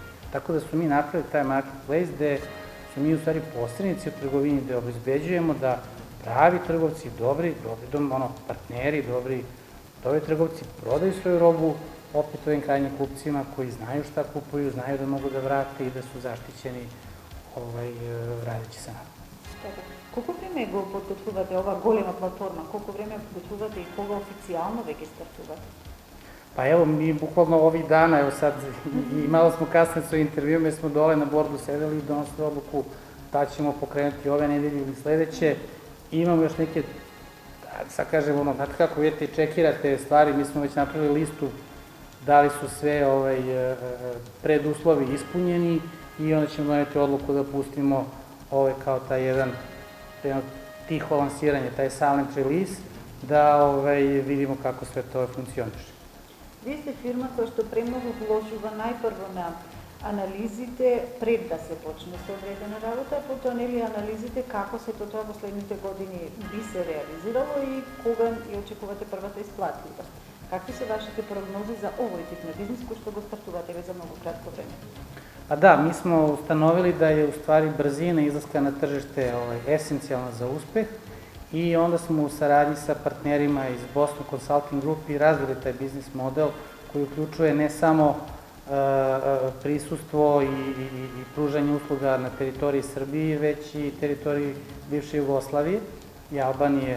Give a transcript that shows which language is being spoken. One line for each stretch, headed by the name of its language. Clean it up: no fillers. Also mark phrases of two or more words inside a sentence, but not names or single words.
Serbian: Tako da smo mi napravili taj marketplace gde su mi u stvari posrednici u trgovini gde obezbeđujemo da pravi trgovci, dobri partneri, dobri trgovci prodaju svoju robu opet ovim krajnjim kupcima koji znaju šta kupuju, znaju da mogu da vrate i da su zaštićeni radeći sa nama.
Macedonian: Колку време го подготвувате ова голема платформа? Колку време подготвувате и кога официјално веќе стартувате?
Serbian: Pa evo, mi bukvalno ovih dana, evo sad, i malo smo kasne sa intervjuom, jer smo dole na bordu sedeli i donosili odluku da ćemo pokrenuti ove nedelje ili sledeće. Imamo još neke, sad kažem, znate kako vidite, čekirate stvari, mi smo već napravili listu da li su sve preduslovi ispunjeni i onda ćemo doneti odluku da pustimo kao taj jedno tiho lansiranje, taj
English: silent release,
Serbian: da vidimo kako sve to funkcioniše.
Macedonian: Вие сте фирма која што премногу вложува најпрво на анализите пред да се почне со одредена работа, а потоа нели анализите како се тоа во следните години би се реализирало и кога ја очекувате првата исплатливост. Какви се вашите прогнози за овој тип на бизнис кој што го стартувате веќе за многу кратко време?
Serbian: Da, mi smo ustanovili da je u stvari brzina izlaska na tržište esencijalna za uspeh i onda smo u saradnji sa partnerima iz Boston Consulting Group i razvili taj biznis model koji uključuje ne samo prisustvo i pružanje usluga na teritoriji Srbije, već i teritoriji bivše Jugoslavije i Albanije.